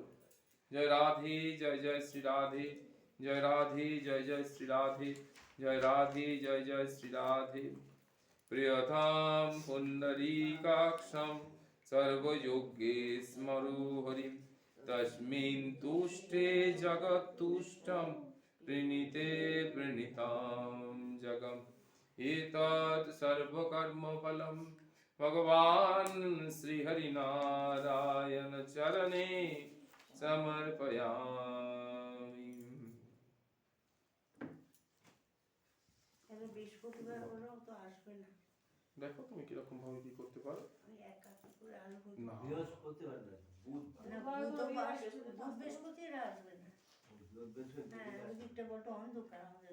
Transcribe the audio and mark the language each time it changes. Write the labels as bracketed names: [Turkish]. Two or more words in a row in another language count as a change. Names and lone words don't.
[Bangla] জয় রাধে জয় শ্রী রাধে, জয় রাধে জয় শ্রী রাধে, জয় রাধে জয় শ্রী রাধে। [Sanskrit] প্রিয়তাম পুণ্ডরীকাক্ষম সর্বযোগে স্মরু হরিম, তস্মিন তুষ্টে জগৎতুষ্টম প্রণীতে প্রণীতাম জগম, এতৎ সর্বকর্মফলম भगवान श्री हरि नारायण चरणे समर्पयामि। [Bangla] তাহলে বৃহস্পতিবার ওরাও তো আসবে না। দেখো তুমি কিরকম ভাবে কি করতে পারো। আমি একা কি করে আলু ভাজি না বৃহস্পতিবার না, বুধবার। না, বুধবার বুধ বৃহস্পতিরা আসবে না। হ্যাঁ, ওই দিকটা বড্ড অন্ধকার আমাদের।